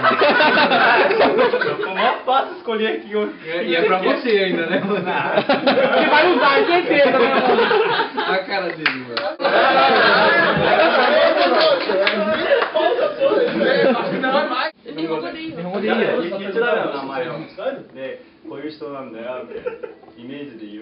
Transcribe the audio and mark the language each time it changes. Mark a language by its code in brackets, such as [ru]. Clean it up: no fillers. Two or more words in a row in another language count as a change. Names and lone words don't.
[pt] Foi mó fácil escolher aqui. E é pra você ainda, né, mano? Você vai usar, é certeza, né, mano? A cara dele, mano. Tem rogorinho. Tem rogorinho. [ja] いつだよ名前をでこういう人なんだよってイメージでいいよ